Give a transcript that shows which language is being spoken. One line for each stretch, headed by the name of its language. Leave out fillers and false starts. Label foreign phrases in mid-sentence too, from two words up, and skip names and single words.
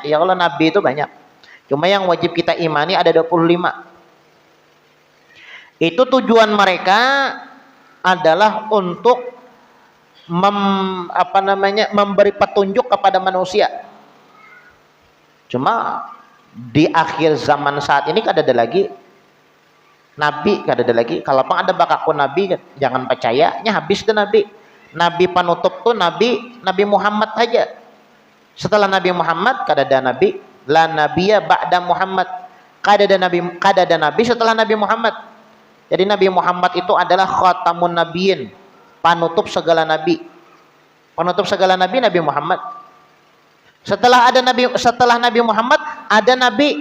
Indonesian: Ya kalau nabi itu banyak. Cuma yang wajib kita imani ada 25. Itu tujuan mereka adalah untuk memberi petunjuk kepada manusia. Cuma di akhir zaman saat ini kada ada lagi nabi, kada ada lagi.
Banjar: Kalau pang ada bakaku nabi, jangan percaya, nya habis deh nabi. Nabi panutup tuh Nabi Muhammad saja.
Indonesian: Setelah Nabi Muhammad kada ada nabi,
Arabic: la nabiyya ba'da Muhammad.
Indonesian: Kada ada nabi setelah Nabi Muhammad. Jadi Nabi Muhammad itu adalah
Arabic: khatamun nabiyyin,
Indonesian: panutup segala nabi. Penutup segala nabi Nabi Muhammad. Setelah Nabi Muhammad ada nabi.